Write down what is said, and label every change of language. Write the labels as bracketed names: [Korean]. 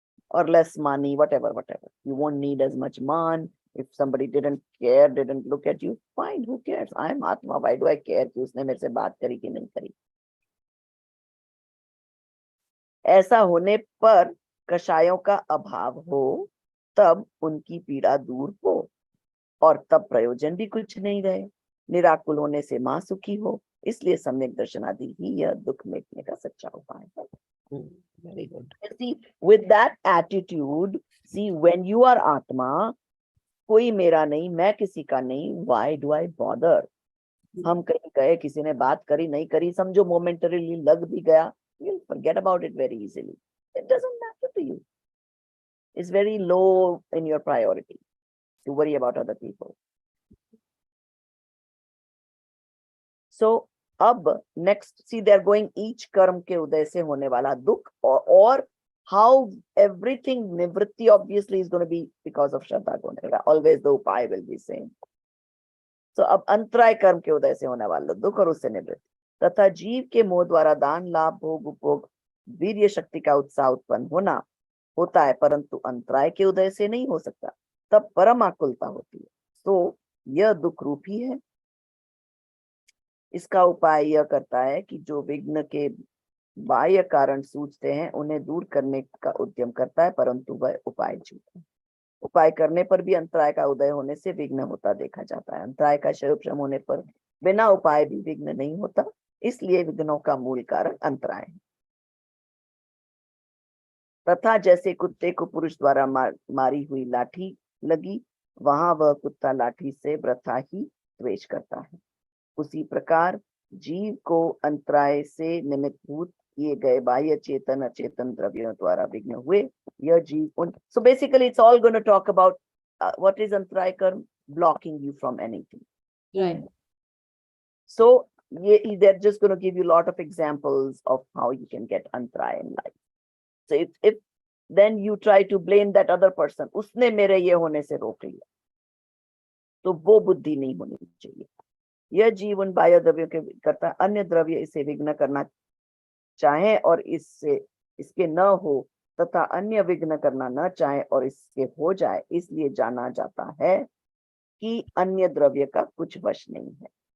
[English] Or less money, whatever. You won't need as much man. If somebody didn't care, didn't look at you, fine, who cares? I am Atma. Why do I care [Hindi] कि उसने मेरे से बात करी कि नहीं करी? ऐसा होने पर कषायों का अभाव हो तब उनकी पीड़ा दूर हो और तब प्रयोजन भी कुछ नहीं रहे. निराकुल होने से मां सुखी हो. इसलिए सम्यक दर्शन आदि ही यह दुख मिटने का सच्चा उपाय है. [English] Very good. See, with that attitude, see, when you are Atma, [Hindi] कोई मेरा नहीं, मैं किसी का नहीं, [English] why do I bother? [Hindi] हम कहीं गए, किसी ने बात करी नहीं करी, समझो momentarily लग भी गया, [English] you'll forget about it very easily. It doesn't matter to you. It's very low in your priority to worry about other people. So अब next, see, they're going each [Hindi] कर्म के उदय से होने वाला दुख, [English] or how everything nivritti obviously is going to be because of Shraddha Guna. Always the upay will be same. [Hindi] So अब अंतराय कर्म के उदय से होने वाला दुख और उससे निवृत्ति तथा जीव के मोह द्वारा दान लाभ भोग उपभोग वीर्य शक्ति का उत्साह उत्पन्न होता है, परंतु अंतराय के उदय से नहीं हो सकता, तब परम आकुलता होती है। तो यह दुख रूप ही है। इसका उपाय यह करता है कि जो विघ्न के बाह्य कारण सूझते हैं उन्हें दूर करने का उद्यम करता है, परंतु वह उपाय झूठा है। उपाय करने पर भी अंतराय का उदय होने से विघ्न होता देखा जाता है। अंतराय का क्षयोपशम होने पर बिना उपाय भी विघ्न नहीं होता, इसलिए विघ्नों का मूल कारण अंतराय है। तथा जैसे कुत्ते को पुरुष द्वारा मारी हुई लाठी लगी, वहां वह कुत्ता लाठी से वृथा ही द्वेष करता है, उसी प्रकार जीव को अंतराय से निमित्तभूत किए गए बाह्य चेतन अचेतन द्रव्यों द्वारा विघ्न हुए यह जीव उन। [English] So basically it's all going to talk about what is अंतराय कर्म, blocking you from anything. Right. So they're just going to give you a lot of examples of how you can get अंतराय in life. So if then you try to blame that other person, [Hindi] उसने मेरे ये होने से रोक लिया, तो वो बुद्धि नहीं होनी चाहिए। यह जीवन बाह्य द्रव्यों के करता, अन्य द्रव्य इसे विघ्न करना चाहे और इसके न हो, तथा अन्य विघ्न करना न चाहे और इसके हो जाए, इसलिए जाना जाता है कि अन्य द्रव्य का कुछ वश नहीं है।